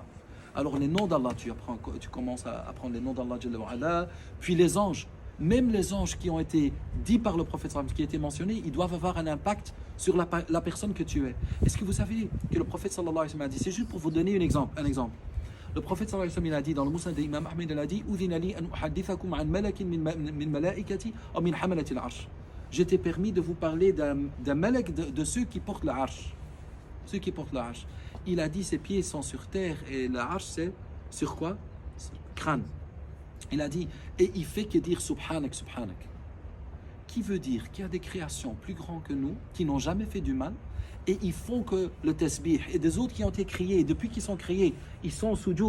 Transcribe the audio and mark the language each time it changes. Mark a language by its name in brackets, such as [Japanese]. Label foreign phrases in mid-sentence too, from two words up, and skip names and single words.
[French] Alors les noms d'Allah, tu commences à apprendre les noms d'Allah, puis les anges. Même les anges qui ont été dits par le prophète, qui ont été mentionnés, ils doivent avoir un impact sur la personne que tu es. Est-ce que vous savez que le prophète [Arabic] صلى الله عليه وسلم [French] a dit, c'est juste pour vous donner un exemple. Le prophète [Arabic] صلى الله عليه وسلم [French] il a dit dans le Musnad d'Imam Ahmed, il a dit [Arabic] أذن لي أن أحدثكم عن ملك من ملائكة [French] ou [Arabic] من حملة العرش. [French] J'étais permis de vous parler d'un malak de ceux qui portent la arsh. Ceux qui portent la arsh. Il a dit ses pieds sont sur terre et la arsh c'est sur quoi? Crâne. Il a dit et il fait que dire [Arabic] سبحانك سبحانك. [French] qui veut dire qu'il y a des créations plus grandes que nous, qui n'ont jamais fait du mal, et ils font que le tasbih, et des autres qui ont été créés, et depuis qu'ils sont créés, ils sont au sujoud.